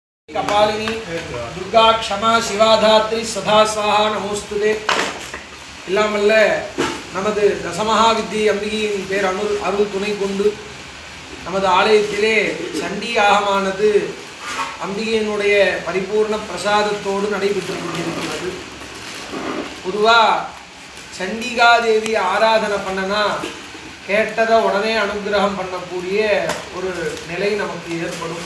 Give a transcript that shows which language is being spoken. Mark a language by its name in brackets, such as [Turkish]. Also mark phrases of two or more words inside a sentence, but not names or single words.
[Sanskrit] कपालिनी दुर्गा क्षमा शिवाधात्री सदा स्वाहा नमोस्तुते [Tamil] इल्लामल्ल நமது தசமகா வித்யை அம்பிகையின் பேர் அருள் துணை கொண்டு நமது ஆலயத்திலே சண்டி யாகமானது அம்பிகையினுடைய பரிபூர்ண பிரசாதத்தோடு நடைபெற்று கொண்டிருக்கிறது. பொதுவாக சண்டிகா தேவி ஆராதனை பண்ணனா கேட்டதை உடனே அனுகிரகம் பண்ணக்கூடிய ஒரு நிலை நமக்கு ஏற்படும்.